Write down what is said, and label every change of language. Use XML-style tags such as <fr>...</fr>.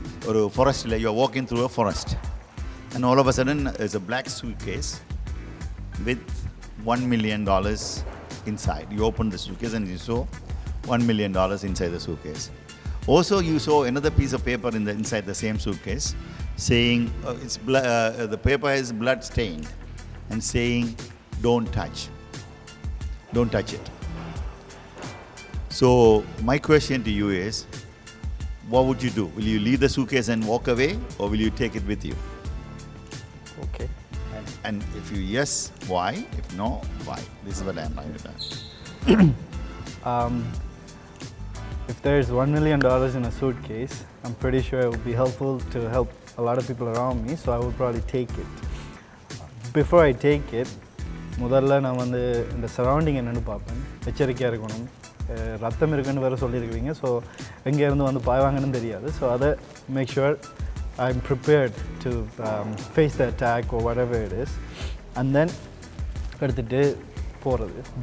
<en>ஒரு ஃபாரஸ்ட்டில் you are walking through a forest and all of a sudden is a black suitcase with $1 million inside. You open the suitcase and you saw $1 million inside the suitcase. Also, you saw another piece of paper inside the same suitcase saying the paper is blood stained and saying don't touch it. So my question to you is, what would you do? Will you leave the suitcase and walk away, or will you take it with you? Okay. And if you yes, why? If no, why? This is what I am trying to do. If there's $1 million in a suitcase, I'm pretty sure it would be helpful to help a lot of people around me, so I would probably take it. Before I take it,</en> <ta>முதல்ல நான் இந்த surrounding என்னென்னு பார்ப்பேன். எச்சரிக்கையாக இருக்கணும். ரத்தம் இருக்குன்னு வேறு சொல்லியிருக்கிறீங்க, ஸோ எங்கேருந்து பாய்வாங்கன்னு தெரியாது.</ta> <en>so அதை make sure I am prepared to face the attack or whatever it is, and then</en> <ta>எடுத்துகிட்டு போகிறது.</ta>